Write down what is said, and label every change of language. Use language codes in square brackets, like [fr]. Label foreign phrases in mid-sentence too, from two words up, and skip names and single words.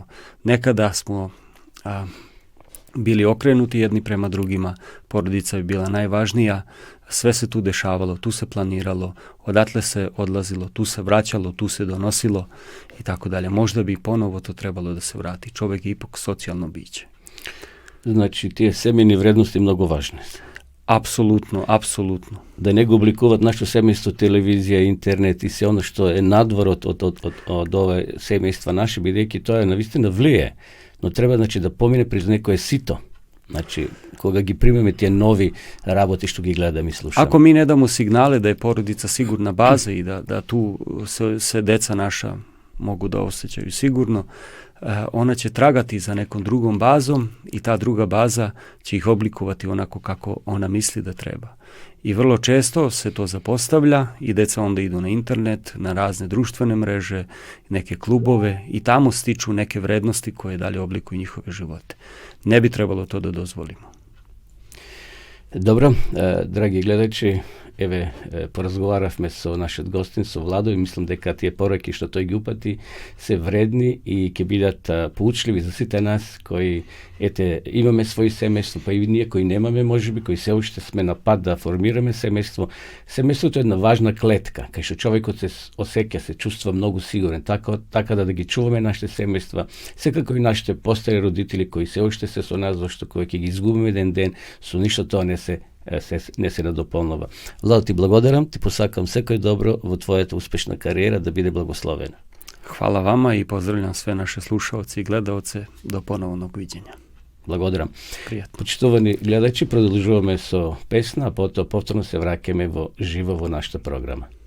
[sr] Nekada smo bili okrenuti jedni prema drugima, porodica je bila najvažnija, sve se tu dešavalo, tu se planiralo, odatle se odlazilo, tu se vraćalo, tu se donosilo i tako dalje. Možda bi ponovo to trebalo da se vrati. Čovjek je ipak socijalno biće. [mk] Значи, тие семејни вредности многу важни. [sr] Apsolutno, apsolutno. [mk] Да не го обликуваат нашето семејство телевизија, интернет и се оно што е надвор од ове семејства наши, бидејќи тоа навистина влие, но треба значи да помине през некое сито. Значи, кога ги примеме тие нови работи што ги гледаме и слушаме. [sr] Ako mi ne damo signale da je porodica sigurna baza i da tu se deca naša mogu da osjećaju sigurno, ona će tragati za nekom drugom bazom i ta druga baza će ih oblikovati onako kako ona misli da treba. I vrlo često se to zapostavlja i deca onda idu na internet, na razne društvene mreže, neke klubove i tamo stiču neke vrednosti koje dalje oblikuju njihove živote. Ne bi trebalo to da dozvolimo. [mk] Добро, драги гледачи, еве поразговаравме со нашиот гостин, со Владо, и мислам дека тие пораки што тој ги упати се вредни и ќе бидат поучливи за сите нас кои имаме своји семејство, па и ние кои немаме, можеби кои се уште сме на пат да формираме семејство. Семејството е една важна клетка, кај што човекот се осеќа, се чувства многу сигурен, така да ги чуваме нашите семејства, секако и нашите постари родители кои се уште се со нас, зашто кои ќе ги изгубиме еден ден, со ништо тоа не се надополнува. Владо, ти благодарам, ти посакам секој добро во твојата успешна кариера, да биде благословена. [sr] Hvala vama i pozdravljam sve naše slušaoce i gledaoce do ponovnog viđenja. [mk] Благодарам. Пријатно. Почитувани гледачи, продолжуваме со песна, а потоа повторно се враќаме во живо во нашата програма.